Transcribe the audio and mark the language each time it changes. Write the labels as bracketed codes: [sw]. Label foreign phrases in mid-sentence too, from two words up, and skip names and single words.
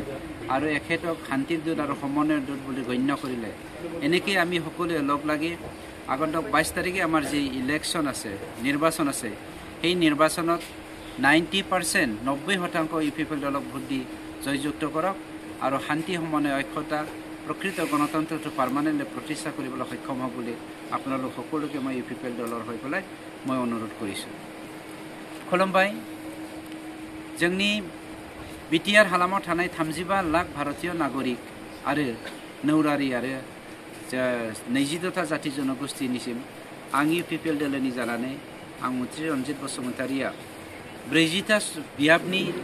[as] আৰু এখেতক শান্তিৰ দূত আৰু সমন্বয়ৰ দূত বুলি গণ্য কৰিলে এনেকৈ আমি সকলোৱে লগ লাগি আগন্তুক 22 তাৰিখে আমাৰ যি ইলেকশ্যন আছে নিৰ্বাচন আছে সেই নিৰ্বাচনত 90% 90% ইউপিপিএল দলক ভোট দি জয়যুক্ত কৰক আৰু শান্তি সমন্বয় ঐক্যতা প্ৰকৃত গণতন্ত্ৰটো পাৰ্মানেণ্টলি প্ৰতিষ্ঠা কৰিবলৈ সক্ষম হ'ব বুলি আপোনালোক সকলোকে মই ইউপিপিএল দলৰ হৈ পেলাই মই অনুৰোধ কৰিছোঁ খুলুমবাই [brx] जोंनि बिटिआर हालामाव थानाय 35 लाख भारतीय नागरिक आरो नौरारि आरो 22टा जाति जनगोष्ठीनिसिम आं इउपिपिएल दोलोनि जानानै आं मन्त्रि रन्जित बसुमतारिया 40टा बियाबनि